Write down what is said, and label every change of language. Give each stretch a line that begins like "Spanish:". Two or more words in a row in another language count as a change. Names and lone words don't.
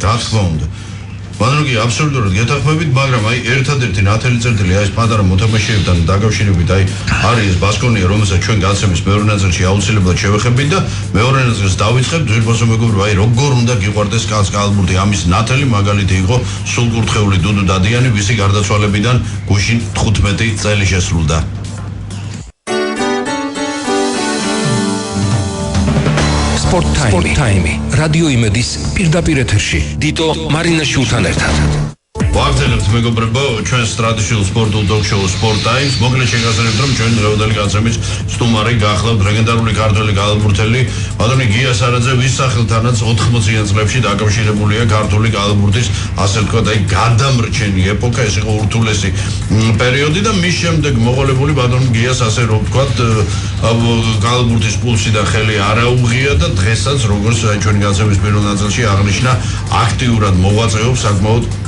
Georgian: რა თქმა უნდა ბანროგი აბსოლუტურად გეთანხმებით, მაგრამ აი ერთადერთი ნათელი წერტილი აი ეს პატარა მოთამაშეებთან დაკავშირებით აი არის ეს ბასკონია, რომელსაც ჩვენ გაცემის მეორე ნაწილში აუცილებლად შევეხებით და მეორე ნაწილს დავიწყებთ ძვირფასო მეგობრებო, აი როგორ უნდა გიყვარდეს კალათბურთი, ამის ნათელი მაგალითი იყო სულკურთხეული დუდუ დადიანი, ვისი გარდაცვალებიდან გუშინ 15 წელი შესრულდა. Sport Time. Radio იმედის პირდაპირ ეთერში. დიტო მარინაშვილთან ერთად. ვაგრძელებთ მეგობრებო, ჩვენს ტრადიციულ სპორტულ ტოქ-შოუ Sport Time. მოგლეთ შეგასწრებთ, რომ ჩვენ დღევანდელი განცემის სტუმარი გახლავთ ლეგენდარული ქართველი კალათბურთელი ბატონი გია სარაძე, ვის სახელთანაც 80-იან წლებში დაკავშირებულია ქართული კალათბურთის, ასე ვთქვათ, აი გადამრჩენი ეპოქა, ეს იყო ურთულესი პერიოდი და მის შემდეგ მოყოლებული ბატონი გიას ასე რომ ვთქვათ, კალათბურთის პულსი და ხელი არაუღია და დღესაც როგორც ჩვენი განცემის პირველ ნაწილში აღნიშნა, აქტიურად მოღვაწეობს საკმაოდ